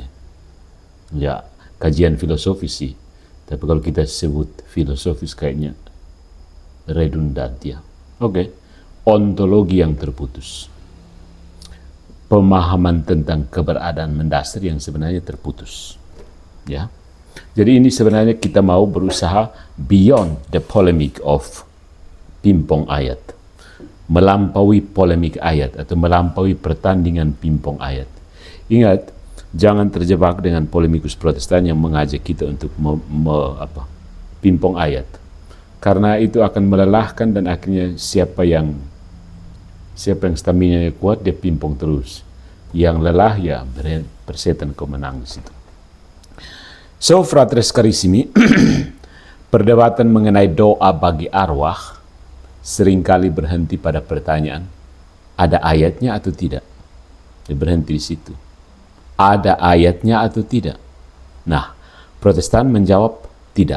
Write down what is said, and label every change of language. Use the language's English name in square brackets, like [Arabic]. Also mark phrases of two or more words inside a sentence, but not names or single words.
[Indonesian] Ya, kajian filosofis sih. Tapi kalau kita sebut filosofis kayaknya redundant ya. Oke. Ontologi yang terputus. Pemahaman tentang keberadaan mendasar yang sebenarnya terputus. Ya. Jadi ini sebenarnya kita mau berusaha [English] beyond the polemic of [Indonesian] pimpong ayat. Melampaui polemik ayat atau melampaui pertandingan pimpong ayat. Ingat, jangan terjebak dengan polemikus Protestan yang mengajak kita untuk pimpong ayat. Karena itu akan melelahkan dan akhirnya siapa yang stamina kuat dia pimpong terus. Yang lelah ya persetan kau menang di situ. [Latin] So fratres carissimi, [Indonesian] perdebatan mengenai doa bagi arwah seringkali berhenti pada pertanyaan, ada ayatnya atau tidak? Dia berhenti di situ. Ada ayatnya atau tidak? Nah, Protestan menjawab tidak.